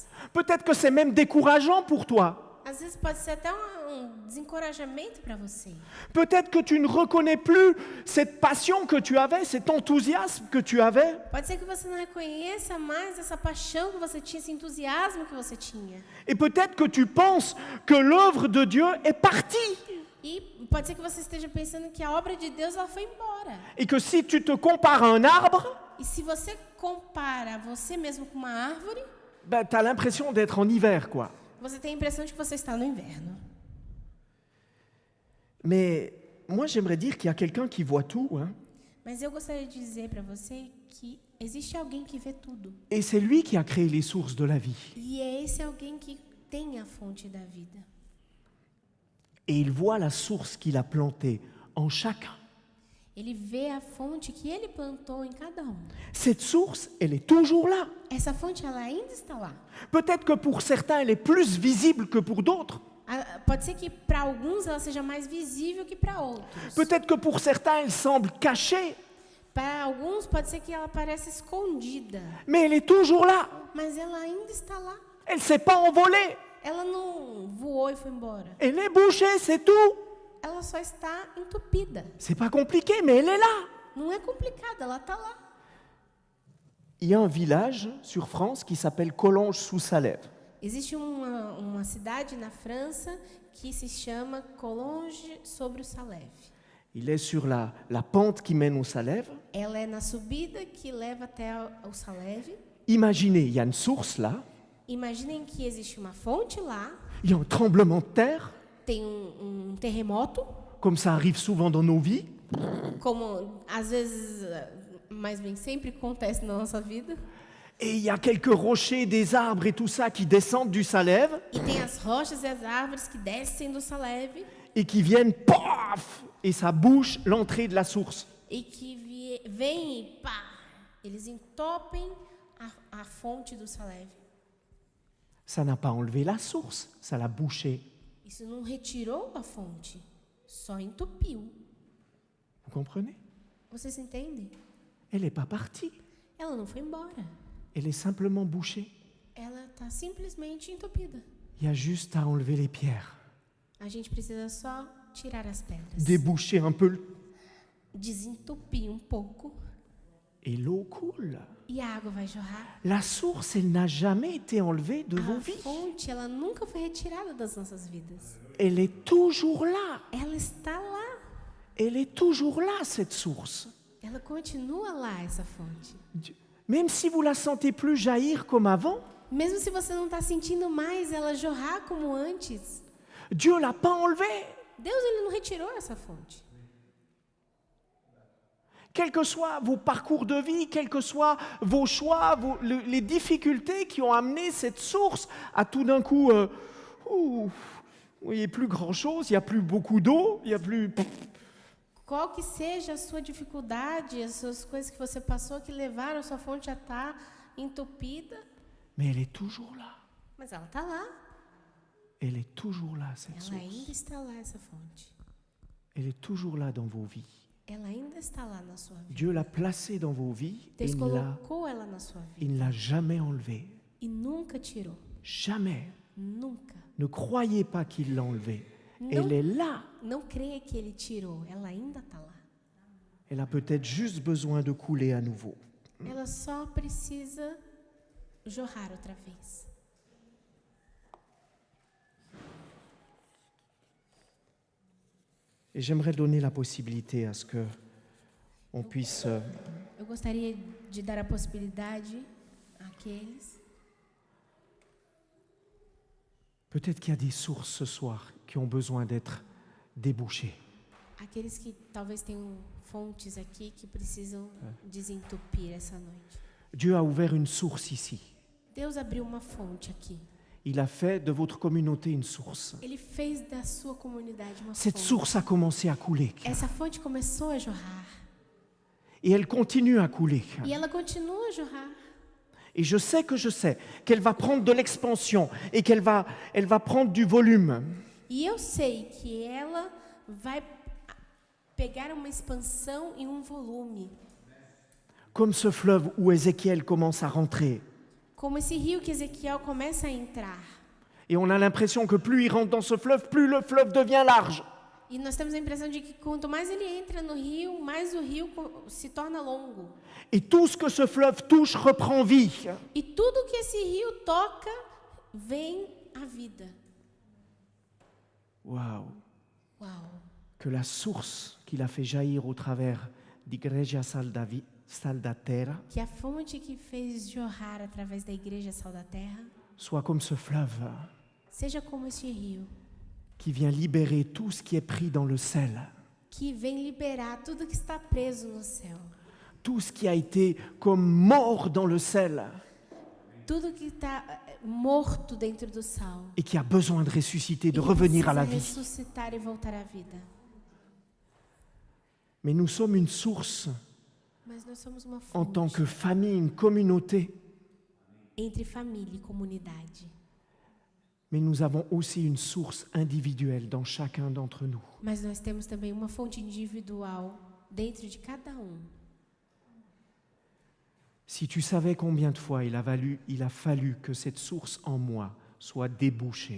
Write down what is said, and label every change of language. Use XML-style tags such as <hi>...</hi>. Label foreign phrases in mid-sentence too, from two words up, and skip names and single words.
<fr>Peut-être que c'est même décourageant pour toi.</fr> <pt>Às vezes pode ser até um desencorajamento para você.</pt> <fr>Peut-être que tu ne reconnais plus cette passion que tu avais, cet enthousiasme que tu avais.</fr> <pt>Pode ser que você não reconheça mais essa paixão que você tinha, esse entusiasmo que você tinha.</pt> <fr>Et peut-être que tu penses que l'œuvre de Dieu est partie.</fr> <pt>E pode ser que você esteja pensando que a obra de Deus ela foi embora.</pt> <fr>Et que si tu te compares à un arbre,</fr> <pt>E se você compara você mesmo com uma árvore,</pt> <fr>ben, tu as l'impression d'être en hiver, quoi.</fr> <pt>você tem a impressão de que você está no inverno.</pt> <fr>Mais moi, j'aimerais dire qu'il y a quelqu'un qui voit tout, hein,</fr> <pt>Mas eu gostaria de dizer para você que existe alguém que vê tudo.</pt> <fr>et c'est lui qui a créé les sources de la vie.</fr> <pt>E é esse alguém que tem a fonte da vida.</pt> <fr>Et il voit la source qu'il a plantée en chacun.</fr> <pt>Ele vê a fonte que ele plantou em cada um.</pt> <fr>Cette source, elle est toujours là.</fr> <pt>Essa fonte ela ainda está lá.</pt> <fr>Peut-être que pour certains, elle est plus visible que pour d'autres.</fr> <pt>Pode ser que para alguns ela seja mais visível que para outros.</pt> <fr>Peut-être que pour certains, elle semble cachée,</fr> <pt>Para alguns pode ser que ela pareça escondida,</pt> <fr>mais elle est toujours là.</fr> <pt>mas ela ainda está lá.</pt> <fr>Elle ne s'est pas envolée.</fr> <pt>Ela não voou e foi embora.</pt> <fr>Elle est bouchée, c'est tout.</fr> <pt>Ela só está entupida.</pt> <fr>C'est pas compliqué, mais elle est là.</fr> <pt>Não é complicado, ela está lá.</pt> <fr>Il y a un village sur France qui s'appelle Collonges-sous-Salève.</fr> <pt>Existe uma cidade na França que se chama Collonges sobre o Salève.</pt> <fr>Il est sur la pente qui mène au Salève.</fr> <pt>Ela é na subida que leva até o Salève.</pt> <fr>Imaginez, il y a une source là,</fr> <pt>Imaginem que existe uma fonte lá,</pt> <fr>il y a un tremblement de terre,</fr> <pt>tem terremoto,</pt> <fr>comme ça arrive souvent dans nos vies.</fr> <pt>como às vezes, mas bem sempre acontece na nossa vida.</pt> <fr>Et il y a quelques rochers, des arbres et tout ça qui descendent du Salève</fr> <pt>E tem as rochas e as árvores que descem do Salève</pt> <fr>et qui viennent, paf, et ça bouche l'entrée de la source.</fr> <pt>e que vêm e pá, eles entopem a fonte do Salève.</pt> <fr>Ça n'a pas enlevé la source, ça l'a bouchée.</fr> <pt>Isso não retirou a fonte, só entupiu.</pt> <fr>Vous comprenez?</fr> <pt>Vocês entendem?</pt> <fr>Elle n'est pas partie,</fr> <pt>Ela não foi embora.</pt> <fr>elle est simplement bouchée.</fr> <pt>Ela está simplesmente entupida.</pt> <fr>Il y a juste à enlever les pierres,</fr> <pt>A gente precisa só tirar as pedras,</pt> <fr>déboucher un peu</fr> <pt>desentupir um pouco</pt> <fr>et l'eau coule.</fr> <pt>e a água vai jorrar.</pt> <fr>La source, elle n'a jamais été enlevée de vos</fr> <pt>A</pt> <fr>vies.</fr> <pt>fonte, ela nunca foi retirada das nossas vidas.</pt> <fr>Elle est toujours là.</fr> <pt>Ela está lá.</pt> <fr>Elle est toujours là, cette source.</fr> <pt>Ela continua lá, essa fonte.</pt> <fr>Même si vous la sentez plus jaillir comme avant,</fr> <pt>Mesmo se você não está sentindo mais ela jorrar como antes,</pt> <fr>Dieu ne l'a pas enlevé.</fr> <pt>Deus ele não retirou essa fonte.</pt> <fr>Quels que soient vos parcours de vie, quels que soient vos choix, les difficultés qui ont amené cette source à tout d'un coup, il n'y a plus grand-chose, il n'y a plus beaucoup d'eau, il n'y a plus...</fr> <pt>Qual que seja a sua dificuldade, as suas coisas que você passou que levaram a sua fonte a estar entupida,</pt> <fr>Mais elle est toujours là.</fr> <pt>mas ela está lá.</pt> <fr>Elle est toujours là, cette</fr> <pt>Ela</pt> <fr>source.</fr> <pt>ainda está lá, essa fonte.</pt> <fr>Elle est toujours là dans vos vies.</fr> <pt>Ela ainda está lá na sua vida.</pt> <fr>Dieu l'a placée dans vos vies et</fr> <pt>Deus</pt> <fr>il</fr> <pt>colocou ela na sua vida</pt> <fr>ne l'a jamais enlevée.</fr> <pt>e nunca tirou.</pt> <fr>Jamais.</fr> <pt>Nunca.</pt> <fr>Ne croyez pas qu'il l'a enlevée. Elle est là.</fr> <pt>Não creia que ele tirou. Ela ainda está lá.</pt> <fr>Elle a peut-être juste besoin de couler à nouveau.</fr> <pt>Ela só precisa jorrar outra vez.</pt> <fr>Et j'aimerais donner la possibilité à ce que on puisse</fr> <pt>Eu gostaria de dar a possibilidade àqueles.</pt> <fr>peut-être qu'il y a des sources ce soir qui ont besoin d'être débouchées.</fr> <pt>Aqueles que talvez tenham fontes aqui que precisam desentupir essa noite.</pt> <fr>Dieu a ouvert une source ici.</fr> <pt>Deus abriu uma fonte aqui.</pt> <fr>Il a fait de votre communauté une source.</fr> <pt>Ele fez da sua comunidade uma</pt> <fr>Cette</fr> <pt>fonte.</pt> <fr>source a commencé à couler.</fr> <pt>Essa fonte começou a jorrar.</pt> <fr>Et elle continue à couler.</fr> <pt>E ela continua a jorrar.</pt> <fr>Et je sais qu'elle va prendre de l'expansion et elle va prendre du volume.</fr> <pt>E eu sei que ela vai pegar uma expansão e um volume.</pt> <fr>Comme ce fleuve où Ézéchiel commence à rentrer.</fr> <pt>Como esse rio que Ezequiel começa a entrar.</pt> <fr>Et on a l'impression que plus il rentre dans ce fleuve, plus le fleuve devient large.</fr> <pt>E nós temos a impressão de que quanto mais ele entra no rio, mais o rio se torna longo.</pt> <fr>Et tout ce que ce fleuve touche reprend vie.</fr> <pt>E tudo que esse rio toca, vem à vida.</pt> <fr>Waouh!</fr> <pt>Uau!</pt> <fr>Que la source qu'il a fait jaillir au travers d'Igreja Sal da Terra</fr> <pt>Que a fonte que fez jorrar através da Igreja Sal da Terra</pt> <fr>soit comme ce fleuve</fr> <pt>seja como esse rio,</pt> <fr>qui vient libérer tout ce qui est pris dans le sel,</fr> <pt>que vem liberar tudo que está preso no céu.</pt> <fr>tout ce qui a été comme mort dans le sel</fr> <pt>Tudo que está morto dentro do sal.</pt> <fr>et qui a besoin de ressusciter, de</fr> <pt>E que</pt> <fr>revenir à la</fr> <pt>precisa</pt> <fr>vie.</fr> <pt>ressuscitar e voltar à vida.</pt> <fr>Mais nous sommes une source</fr> <pt>Mas nós somos uma</pt> <fr>en tant</fr> <pt>fonte</pt> <fr>que famille, une communauté.</fr> <pt>entre família e comunidade.</pt> <fr>Mais nous avons aussi une source individuelle dans chacun d'entre nous.</fr> <pt>Mas nós temos também uma fonte individual dentro de cada um.</pt> <fr>Si tu savais combien de fois il a fallu que cette source en moi soit débouchée,</fr>